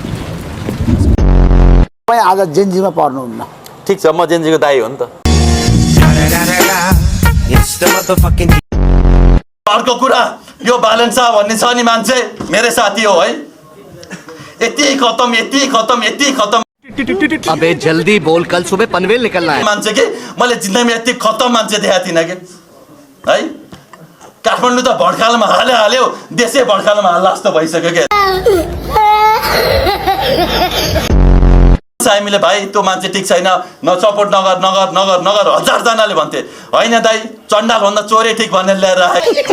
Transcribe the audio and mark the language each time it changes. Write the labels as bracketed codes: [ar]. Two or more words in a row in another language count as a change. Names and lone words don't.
[ne] आज जेन्जीमा पर्नुहुन्न ठिक छ म जेन्जीको दाइ हो नि त अर्को कुरा यो बालेन्सा भन्ने छ नि मान्छे मेरै साथी हो है यति खतम [hi] अबे जल्दी बोल कल सुबह पनवेल निकलना है [ne] मान्छे के मैले जिन्दगीमा यति खतम मान्छे देखाएको थिइनँ कि है काठमाडौँ त भड्कालमा हाल्यो देशै भड्कालमा हाल्ला जस्तो भइसक्यो के हामीले भाइ त्यो मान्छे ठिक छैन न सपोर्ट नगर 1000 जनाले भन्थे होइन दाइ चण्डाल भन्दा चोरै ठिक भनेर ल्याएर राखेको